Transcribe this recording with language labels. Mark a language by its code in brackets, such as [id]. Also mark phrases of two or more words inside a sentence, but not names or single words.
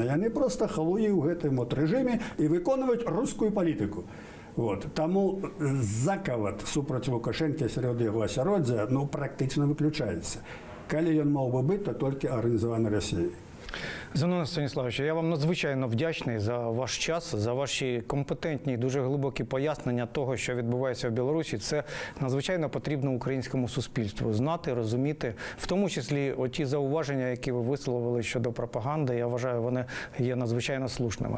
[be] Яны просто халуі ў гэтым вот рэжыме і выконваюць рускую палітыку. Вот. Таму закават супраць Лукашэнкі сярод яго асяроддзя практычна выключаецца. Калі ён мог бы быць, то толькі арганізаванай Расіяй. Зенон Станіславович, [uk] я вам надзвичайно вдячний за ваш час, за ваші компетентні, дуже глибокі пояснення того, що відбувається в Білорусі. Це надзвичайно потрібно українському суспільству знати, розуміти, в тому числі оті зауваження, які ви висловили щодо пропаганди. Я вважаю, вони є надзвичайно слушними.